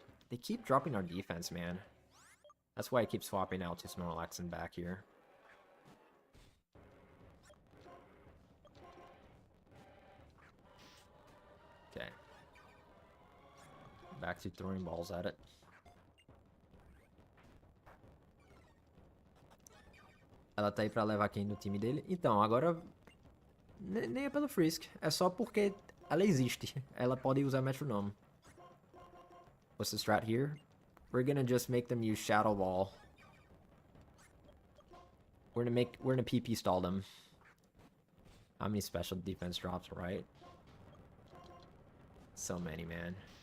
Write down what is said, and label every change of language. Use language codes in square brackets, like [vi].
[en] They keep dropping our defense, man. That's why I keep swapping out to Snorlax and back here. Okay. Back to throwing balls at it. [pt] Ela tá aí pra levar quem no time dele? Então, agora nem é pelo Frisk. É só porque ela existe. Ela pode usar Metronome. [en] What's the strat here? We're gonna just make them use Shadow Ball. We're gonna PP stall them. How many special defense drops, right? So many, man.